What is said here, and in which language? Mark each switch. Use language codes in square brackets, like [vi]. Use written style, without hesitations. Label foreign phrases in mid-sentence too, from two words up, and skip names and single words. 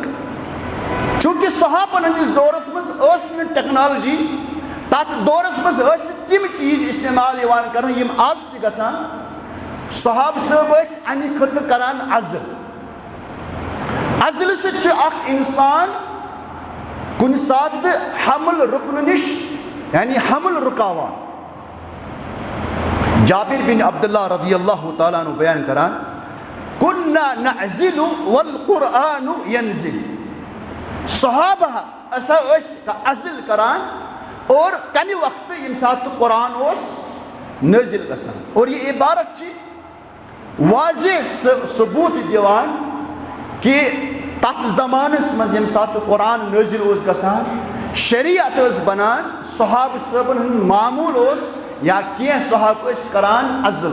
[ks] چوٗنٛکہِ صحابن ہٕنٛدِس دورس منٛز ٲس نہٕ ٹیکنالوجی تتھ دورس منٛز ٲسۍ نہٕ تِم چیٖز استعمال یِوان کرنہٕ یِم آز چھِ گژھان. صحابہٕ صٲب ٲسۍ امہِ خٲطرٕ کران عزل. عزلہٕ سۭتۍ چھُ اکھ اِنسان کُنہِ ساتہٕ حمل رُکنہٕ نِش یعنی حمل رُکاوان. [ar] جابر بن عبداللہ رضی اللہ تعالیٰ عنہ [ks] بیان کران [ar] کُنّا نعزل والقرآن ینزل. [ks] صحابہ ہسا ٲسۍ عزل کران اور کمہِ وقتہٕ ییٚمہِ ساتہٕ قرآن اوس نٲزِل گژھان. اور یہِ عبارت چھِ واضح ثبوٗت دِوان کہِ تتھ زمانس منٛز ییٚمہِ ساتہٕ قرآن نٲزِل اوس گژھان شریعت ٲس بنان صحابہٕ صٲبن ہُنٛد معموٗل اوس یا کینٛہہ صحابہٕ ٲسۍ کران عزل.